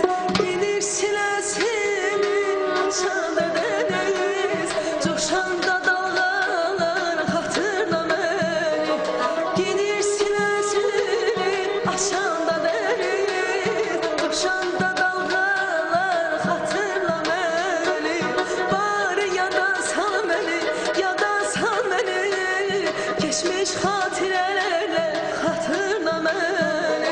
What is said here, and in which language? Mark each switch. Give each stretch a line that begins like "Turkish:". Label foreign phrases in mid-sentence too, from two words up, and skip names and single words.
Azerbaijani: Gedir sinəsini açanda dəniz, coşanda dalğalar
Turkish: hatırla beni.
Azerbaijani: Gedir sinəsini açanda dəniz, coşanda dalğalar
Turkish: hatırla beni.
Azerbaijani: Bari yada sal beni, yada sal beni, geçmiş hatirələrlə
Turkish: hatırla beni.